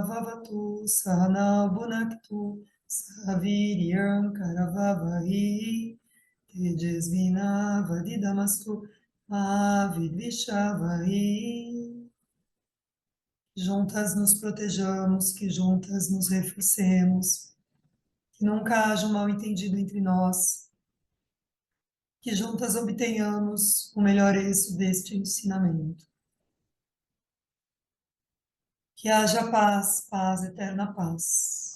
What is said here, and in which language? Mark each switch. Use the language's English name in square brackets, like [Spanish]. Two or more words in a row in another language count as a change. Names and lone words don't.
[Sanskrit] ववतु सहन भुनक्तु सवीर्यं करवावहै तेजस्विन वधीतमस्तु अविद्विषावहै. [Portuguese] Juntas nos protejamos, que juntas nos reforcemos, que nunca haja um mal-entendido entre nós, que juntas obtenhamos o melhor êxito deste ensinamento. Que haja paz, paz, eterna paz.